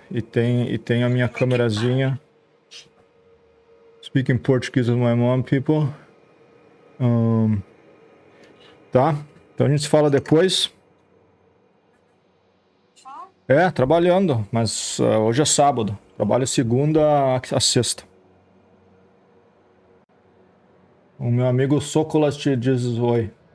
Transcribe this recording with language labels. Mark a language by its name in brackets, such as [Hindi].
[Portuguese] E tem a minha câmerazinha. [English] Speaking Portuguese with my mom, people. [Portuguese] Tá? Então a gente se fala depois. Trabalhando. Mas hoje é sábado. Trabalho segunda a sexta. O meu amigo Socolas te diz oi.